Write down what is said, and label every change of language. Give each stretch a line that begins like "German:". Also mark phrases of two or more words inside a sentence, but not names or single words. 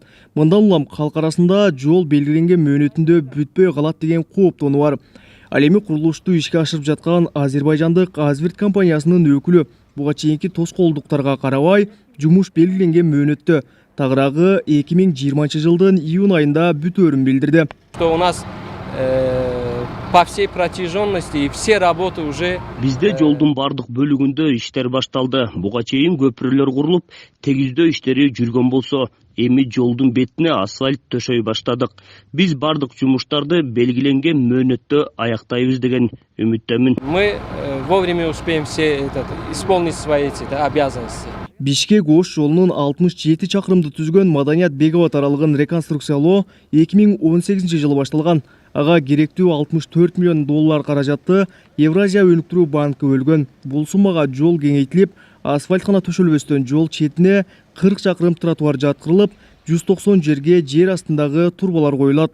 Kyrgyz: Мындан улам калк арасында жол белгиленген мөөнөтүндө бүтпөй калат деген кооптонуу бар. Ал эми курулушту ишке ашырып жаткан Азербайжандык Асвирт компаниясынын өкүлү буга чейинки тоскоолдуктарга карабай жумуш белгиленген мөөнөттө тагыраагы 2020 жылдын июнь айында бүтөөрүн билдирди.
Russian: Что у нас по всей протяженности и все работы уже
Kyrgyz: Бизде жолдун бардык бөлүгүндө иштер башталды. Буга чейин көпүрөлөр курулуп, тегиздөө иштери жүргөн болсо, эми жолдун бетине асфальт төшөй баштадык. Биз бардык жумуштарды белгиленген мөөнөттө аяктайбыз деген үмүттөмүн.
Russian: мы вовремя успеем все исполнить свои обязанности.
Kyrgyz: Бишкек-Ош жолунун 67 чакырымды түзгөн Маданият Беговат аралыгын реконструкциялоо 2018 жылы башталган. Ага керектүү 64 миллион доллар каражатты Евразия өнүктүрүү банкы бөлгөн. Бул суммага жол кеңейтилип, асфальт гана төшөлбөстөн жол четине 40 чакырым тротуар жаткырылып, 190 жерге жер астындагы турбалар коюлат.